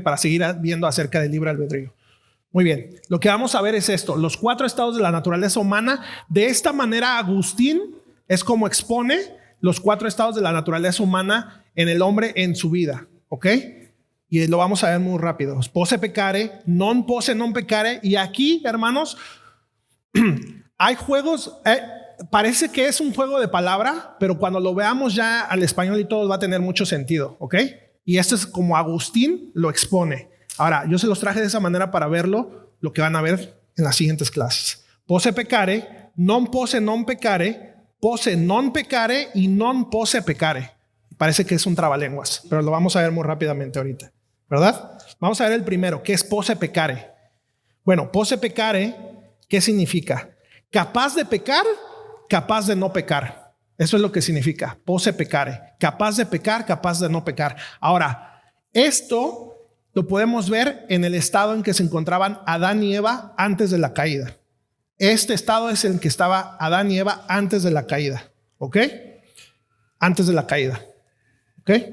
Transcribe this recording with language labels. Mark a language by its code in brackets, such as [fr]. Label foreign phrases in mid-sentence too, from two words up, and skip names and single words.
[es] Para seguir viendo acerca del libre albedrío. Muy bien. Lo que vamos a ver es esto: los 4 estados de la naturaleza humana. De esta manera, Agustín es como expone los 4 estados de la naturaleza humana en el hombre en su vida, ¿ok? Y lo vamos a ver muy rápido. [la] Posse peccare, non posse non peccare. [es] Y aquí, hermanos, hay juegos. Parece que es un juego de palabra, pero cuando lo veamos ya al español y todo va a tener mucho sentido, ¿ok? Y esto es como Agustín lo expone. Ahora, yo se los traje de esa manera para verlo, lo que van a ver en las siguientes clases. [la] Posse peccare, non posse non peccare, posse non peccare y non posse peccare. [es] Parece que es un trabalenguas, pero lo vamos a ver muy rápidamente ahorita, ¿verdad? Vamos a ver el primero, que es [la] posse peccare. [es] Bueno, [la] posse peccare, [es] ¿qué significa? Capaz de pecar, capaz de no pecar. Eso es lo que significa [la] posse peccare. [es] Capaz de pecar, capaz de no pecar. Ahora, esto lo podemos ver en el estado en que se encontraban Adán y Eva antes de la caída. Este estado es el que estaba Adán y Eva antes de la caída, ¿ok? Antes de la caída, ¿ok?